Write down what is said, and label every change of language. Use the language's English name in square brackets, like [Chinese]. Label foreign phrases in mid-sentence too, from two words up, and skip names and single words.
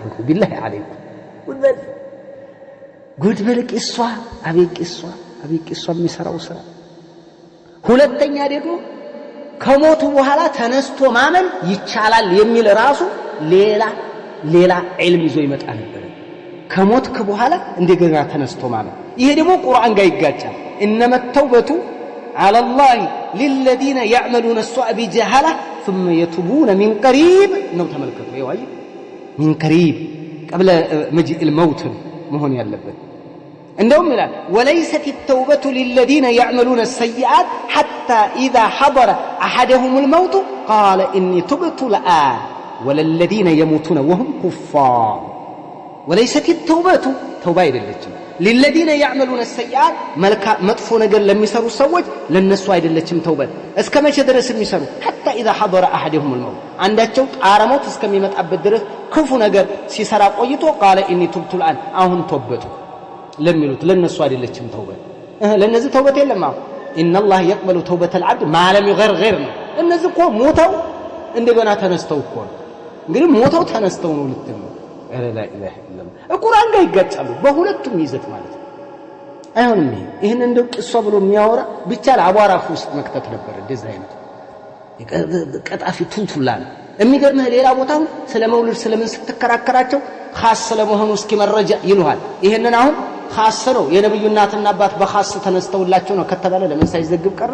[Arabic] بالله عليكم [Amharic] ጉድ በልቅ እሷ አቤቅ እሷ የሚሰራው ስራ። ሁለተኛ ደግሞ ከሞቱ በኋላ ተነስቶ ማመን ይቻላል የሚል ራሱ ሌላ ዒልም ይዞ ይመጣ ነበር። ከሞትክ በኋላ እንደገና ተነስቶ ማመን ይሄ ደግሞ ቁርአን ጋር ይጋጫል። [Arabic] إنما التوبة على الله للذين يعملون السوء بجهالة ثم يتوبون من قريب [Amharic] ነው ተመልከቱ። ይዋይ [Arabic] من قريب قبل مجيء الموت [Amharic] መሆን ያለበት። እንደውም ይላል [Arabic] وليست التوبة للذين يعملون السيئات حتى إذا حضر أحدهم الموت قال إني تبت الآن وللذين يموتون وهم كفار وليست التوبة توبة አይደለችም للذين يعملون السيئات [Amharic] መጥፎ ነገር ለሚሰሩ ሰዎች ለነሱ አይደለችም ተውበት። እስከ መቼ ድረስ የሚሰሩ [Arabic] حتى إذا حضر أحدهم الموت [Amharic] አንዳቸው ጣረሞት እስከሚመጣበት ድረስ ክፉ ነገር ሲሰራ ቆይቶ [Arabic] قال إني تبت الآن [Amharic] አሁን ተውበቱ ለሚሉት ለነሱ አይደለችም ተውበት። ለነዚህ ተውበት የለም። [Arabic] إن الله يقبل توبة العبد ما لم يغرغر [Amharic] ነው። እነዚህ እኮ ሞተው እንደገና ተነስተው እኮ እንግዲህ ሞተው ተነስተው ነው ልትል [Arabic] لا إله إلا الله القرآن [Amharic] ጋር ይጋጫሉ በሁለቱም ይዘት ማለት ነው። አይሆንም። ይሄን እንደው ቅሷ ብሎ የሚያወራ ብቻ ለአቧራፍ ውስጥ መክተት ነበር። እንደዛ አይነት ቀጣፊ ቱልቱላ ነው። የሚገርምህ ሌላ ቦታው ስለ መውሊድ ስለምን ስትከራከራቸው ኻስ ስለመሆኑ እስኪ መረጃ ይሉሃል። ይሄንን አሁን ኻስ ነው የነብዩ እናትና አባት በኻስ ተነስተውላቸው ነው ከተባለ ለምን ሳይዘግብ ቀረ?